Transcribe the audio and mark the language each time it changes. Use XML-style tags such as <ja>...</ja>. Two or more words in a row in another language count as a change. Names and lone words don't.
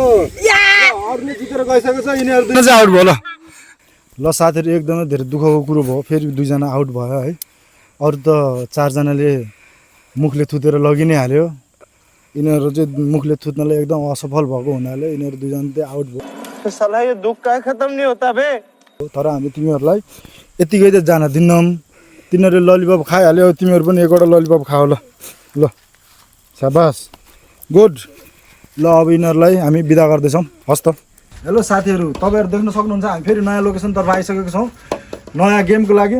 <ne>अरूले जितेर गइसकेको छ, यिनीहरू दुईजना चाहिँ आउट भयो। ल साथीहरू एकदमै धेरै दुःखको कुरो भयो, फेरि दुईजना आउट भयो है। अरू त 4जनाले मुखले थुतेर लगि नै हाल्यो। यिनीहरू चाहिँ मुखले थुत्नले एकदम असफल भएको हुनाले यिनीहरू दुईजना चाहिँ आउट भयो।</ne> <hi>साला यो दुःख का खत्म नहीं होता बे।</hi> <ne>तर हामी तिमीहरूलाई यतिकै चाहिँ जान दिन्नौँ। तिनीहरूले ललिपप खाइहाल्यो, तिमीहरू पनि एकवटा ललिपप खाऊ। ल ल शाबास, गुड। ल अब यिनीहरूलाई हामी बिदा गर्दैछौँ। हस् त। हेलो साथीहरू, तपाईँहरू देख्न सक्नुहुन्छ हामी फेरि नयाँ लोकेसनतर्फ आइसकेको छौँ नयाँ गेमको लागि।</ne>